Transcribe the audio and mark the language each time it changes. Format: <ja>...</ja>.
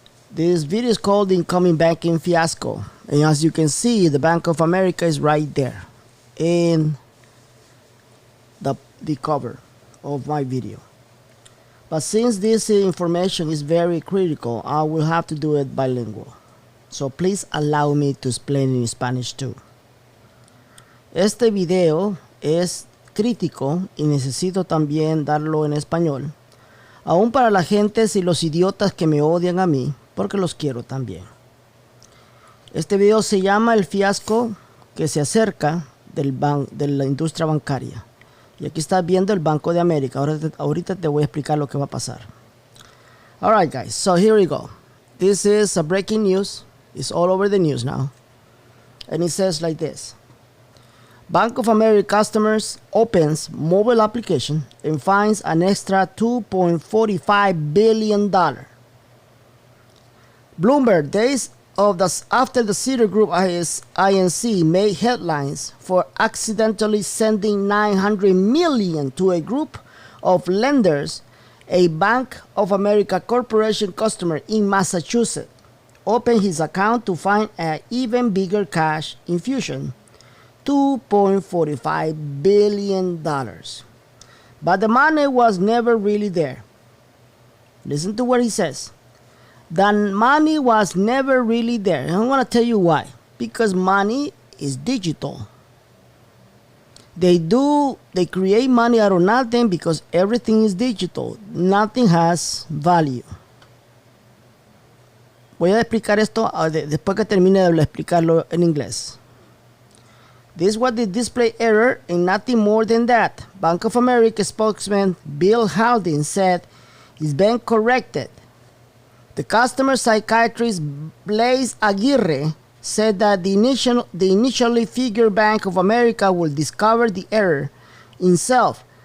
<en>This video is called Incoming Banking Fiasco. And as you can see, the Bank of America is right there in the cover of my video. But since this information is very critical, I will have to do it bilingual. So please allow me to explain in Spanish too.</en> <es>Este video es crítico y necesito también darlo en español, aún para la gente y los idiotas que me odian a mí, porque los quiero también. Este video se llama El fiasco que se acerca de la industria bancaria. Y aquí estás viendo el Banco de América. Ahorita te voy a explicar lo que va a pasar.</es> <en>Alright guys, so here we go. This is a breaking news. It's all over the news now. And it says like this. Bank of America customers opens mobile application and finds an extra $2.45 billion. Bloomberg, days after the Citigroup Inc. made headlines for accidentally sending $900 million to a group of lenders, a Bank of America corporation customer in Massachusetts opened his account to find an even bigger cash infusion, $2.45 billion. But the money was never really there. Listen to what he says. The money was never really there. And I'm going to tell you why. Because money is digital. They create money out of nothing because everything is digital. Nothing has value.</en> <es>Voy a explicar esto después que termine de explicarlo en inglés.</es> <en>This was the display error and nothing more than that. Bank of America spokesman Bill Haldane said it's been corrected. The customer psychiatrist Blaise Aguirre said that the initially figured Bank of America will discover the error himself.</en>